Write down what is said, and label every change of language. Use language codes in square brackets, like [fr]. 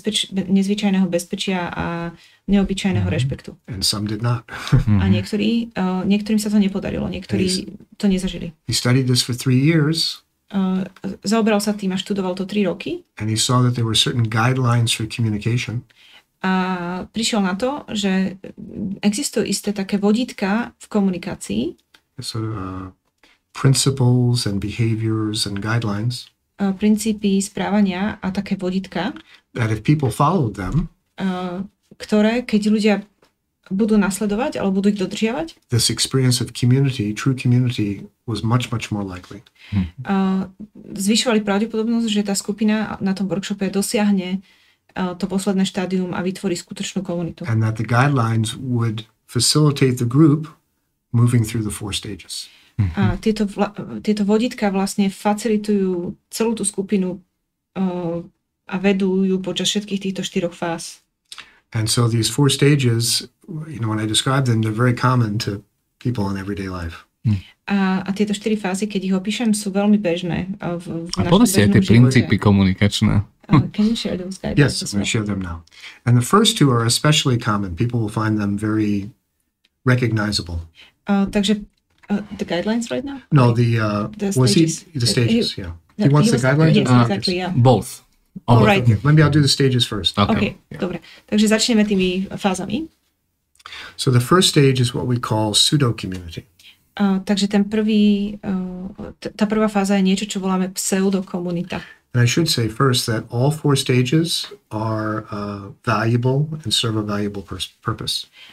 [sk] Nezvyčajného bezpečia a neobyčajného rešpektu. [en] And some did not. [sk] A niektorým sa to nepodarilo, niektorí to nezažili. [en] He studied this for 3 years. [sk] Zaoberal sa tým a študoval to 3 roky. [en] And he saw that there were certain guidelines for communication. [sk] A prišiel na to, že existujú isté také vodítka v komunikácii. [en] So, principles and behaviors and guidelines. [sk] Princípy správania a také vodítka. [en] That if people followed them, [sk] ktoré, keď ľudia budú nasledovať alebo budú ich dodržiavať, [en] this experience of community, true community, was much, much more likely. [sk] Zvyšovali pravdepodobnosť, že tá skupina na tom workshope dosiahne to posledné štádium a vytvorí skutočnú komunitu. [en] And that the guidelines would facilitate the group moving through the 4 stages. [sk] A tieto vodítka vlastne facilitujú celú tú skupinu a vedú ju počas všetkých týchto 4 fáz. [en] And so these 4 stages, when I describe them, they're very common to people in everyday life. [sk] A tieto 4 fázy, keď ich opíšem, sú veľmi bežné v našom povedz si aj tie princípy komunikačné. [en] Can you share those guidelines? Yes, I'm going to share them now. And the first 2 are especially common. People will find them very recognizable. [sk] Takže [en] the guidelines right now? No, the stages. The stages, yeah. He wants the guidelines? Yes, exactly, yeah. Both. All right. Okay, maybe I'll do the stages first. [sk] Okay, dobre. Takže začneme tými fázami. [en] So the first stage is what we call pseudo-community. [sk] Takže tá prvá fáza je niečo, čo voláme pseudokomunita. [en] And I should say first that all 4 stages are valuable and serve a valuable purpose.